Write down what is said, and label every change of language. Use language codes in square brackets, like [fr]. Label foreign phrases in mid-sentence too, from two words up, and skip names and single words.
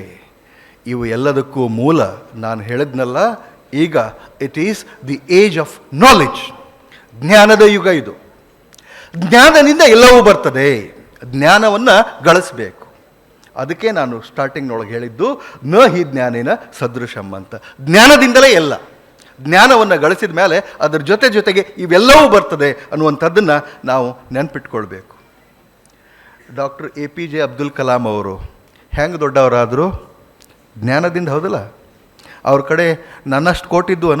[kn] ಇವು ಎಲ್ಲದಕ್ಕೂ ಮೂಲ ನಾನು ಹೇಳಿದ್ನಲ್ಲ ಈಗ, [en] it is the age of knowledge. [kn] ಜ್ಞಾನದ ಯುಗ ಇದು. ಜ್ಞಾನದಿಂದ ಎಲ್ಲವೂ ಬರ್ತದೆ. ಜ್ಞಾನವನ್ನು ಗಳಿಸ್ಬೇಕು. ಅದಕ್ಕೆ ನಾನು ಸ್ಟಾರ್ಟಿಂಗ್ನೊಳಗೆ ಹೇಳಿದ್ದು [sa] न हि ज्ञानेन सदृशं [kn] ಅಂತ. ಜ್ಞಾನದಿಂದಲೇ ಎಲ್ಲ. ಜ್ಞಾನವನ್ನು ಗಳಿಸಿದ ಮೇಲೆ ಅದರ ಜೊತೆಗೆ ಇವೆಲ್ಲವೂ ಬರ್ತದೆ ಅನ್ನುವಂಥದ್ದನ್ನು ನಾವು ನೆನಪಿಟ್ಕೊಳ್ಬೇಕು. ಡಾಕ್ಟರ್ APJ ಅಬ್ದುಲ್ ಕಲಾಂ ಅವರು ಹೆಂಗೆ ದೊಡ್ಡವರಾದರು? ಜ್ಞಾನದಿಂದ, ಹೌದಲ್ಲ? ಅವ್ರ ಕಡೆ ನನ್ನಷ್ಟು ಕೋಟಿದ್ವನ?